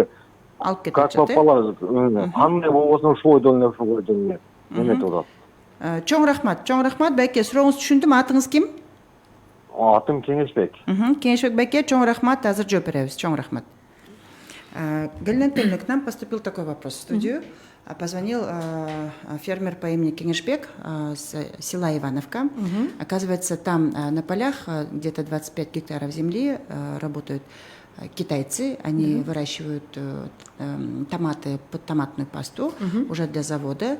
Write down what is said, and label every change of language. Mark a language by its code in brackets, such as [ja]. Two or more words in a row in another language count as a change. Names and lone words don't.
[ky] алып кетип атат. Картофалар кандай болбосун ошол ойдон эле эметип атат. Чоң рахмат, беке, сурооңузду түшүндүм. Атыңыз ким? Атым Кеңешбек. Кеңешбек беке, чоң рахмат, азыр жооп беребиз. Чоң рахмат. [ru] Галина Анатольевна, к нам поступил такой вопрос в студию. Позвонил фермер по имени Кеңешбек с села Ивановка. Оказывается, там на полях где-то 25 гектаров земли работают китайцы, они выращивают томаты под томатную пасту уже для завода.